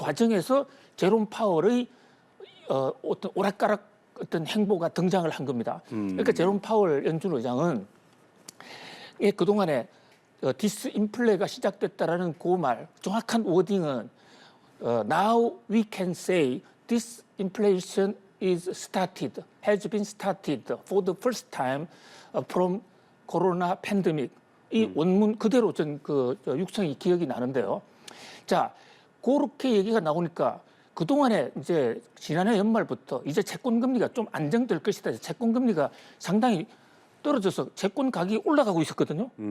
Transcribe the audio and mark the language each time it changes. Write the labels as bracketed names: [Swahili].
[Korean] 과정에서 제롬 파월의 어떤 오락가락 어떤 행보가 등장을 한 겁니다. 그러니까 제롬 파월 연준 의장은 그동안에 디스인플레가 시작됐다라는 그 말, 정확한 워딩은 [English] Now we can say disinflation has been started for the first time from corona pandemic. [Korean] 이 원문 그대로 육성이 기억이 나는데요. 자, 그렇게 얘기가 나오니까 그동안에 이제 지난해 연말부터 이제 채권 금리가 좀 안정될 것이다. 채권 금리가 상당히 떨어져서 채권 가격이 올라가고 있었거든요.